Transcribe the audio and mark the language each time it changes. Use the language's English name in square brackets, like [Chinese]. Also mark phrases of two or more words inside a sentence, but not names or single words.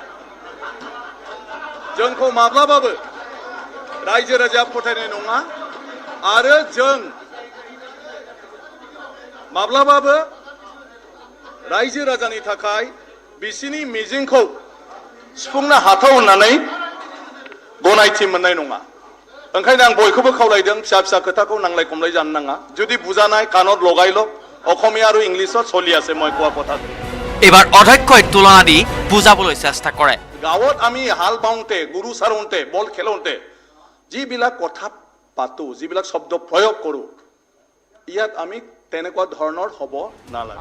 [Bodo] जोंखौ माब्लाबाबो रायजो राजाया फोथायनाय नङा आरो जों माब्लाबाबो रायजो राजानि थाखाय बिसिनि मिजिंखौ सुफुंनो हाथाव होननानै गनायथि मोननाय नङा। ओंखायनो आं बयखौबो खावलायदों फिसा फिसा खोथाखौ नांलाय खमलाय जानो नाङा। जुदि बुजानाय [Assamese] काনত लगायल অসমীয়া আৰু ইংলিছত চলি আছে মই কোৱা কথাটো। এবাৰ অধ্যক্ষই তুলনা দি বুজাবলৈ চেষ্টা কৰে। গাঁৱত আমি হাল বাওঁতে গুৰু চাৰোঁতে বল খেলোঁতে যিবিলাক কথা পাতো যিবিলাক শব্দ প্ৰয়োগ কৰোঁ ইয়াত আমি তেনেকুৱা ধৰণৰ হ'ব নালাগে।